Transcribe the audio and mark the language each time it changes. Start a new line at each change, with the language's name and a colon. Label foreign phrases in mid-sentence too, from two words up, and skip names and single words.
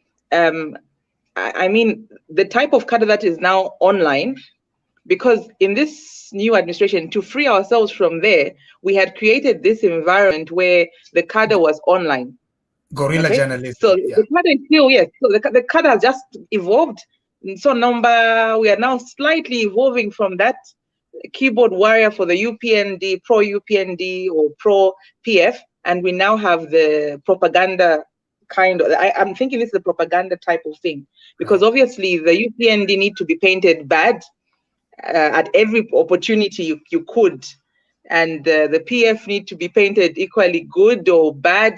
English: I mean, the type of cadre that is now online, because in this new administration, to free ourselves from there, we had created this environment where the cadre was online. Guerrilla journalism. So the cadre is still, yes. So the cadre has just evolved. So we are now slightly evolving from that keyboard warrior for the UPND, pro-UPND or pro-PF, and we now have the propaganda kind of, I'm thinking this is a propaganda type of thing, because obviously the UPND need to be painted bad at every opportunity you could, and the PF need to be painted equally good or bad.